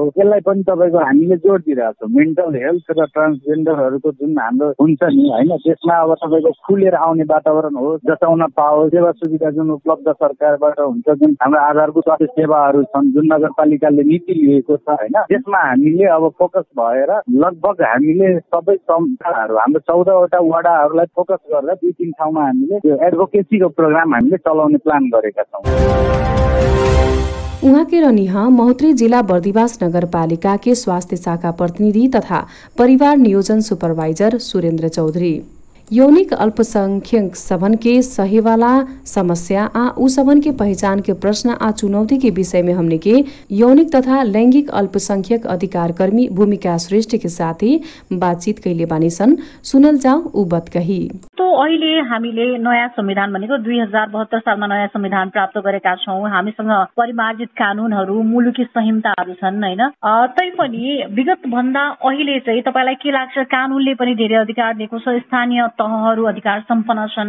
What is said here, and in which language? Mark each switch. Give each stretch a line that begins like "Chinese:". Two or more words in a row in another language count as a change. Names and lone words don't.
Nepali: यसलाई पनि तपाईँको हामीले जोड दिइरहेको छौँ।
English: mental health
Nepali: र ट्रान्सजेन्डरहरूको जुन हाम्रो हुन्छ नि होइन, त्यसमा अब तपाईँको खुलेर आउने वातावरण होस्, जताउन पाओस्, सेवा सुविधा जुन उपलब्ध सरकारबाट हुन्छ, जुन हाम्रो आधारभूत स्वास्थ्य सेवाहरू छन्, जुन नगरपालिकाले नीति लिएको छ होइन, त्यसमा हामीले अब फोकस भएर लगभग हामीले सबै संस्थाहरू हाम्रो 14वटा वडाहरूलाई फोकस गरेर 2-3 ठाउँमा हामीले त्यो
English: advocacyको program
Nepali: हामीले चलाउने प्लान गरेका छौँ।
Maithili: उहाँ के रहनिहा महोत्तरी जिला बर्दिवास नगरपालिका के स्वास्थ्य शाखा प्रतिनिधि तथा परिवार नियोजन सुपरवाइजर सुरेंद्र चौधरी। यौनिक अल्पसंख्यक सबन के सही वाला समस्या उ सबन के पहचान के प्रश्न चुनौती के विषय में हमने के यौनिक तथा लैंगिक अल्पसंख्यक अधिकार कर्मी भूमिका श्रेष्ठ के साथ ही बातचीत कैले बानी सन। सुनल जाऊ उ बात कही।
Nepali: तो अहिले हामीले नयाँ संविधान भनेको 2072 सालमा नयाँ संविधान प्राप्त गरेका छौं। हामीसँग परिमार्जित कानूनहरू, मुलुकी संहिताहरू छन् हैन। तैपनि विगत भन्दा अहिले चाहिँ तपाईलाई के लाग्छ, कानूनले पनि धेरै अधिकार दिएको छ, स्थानीय तहहरू अधिकार सम्पन्न छन्।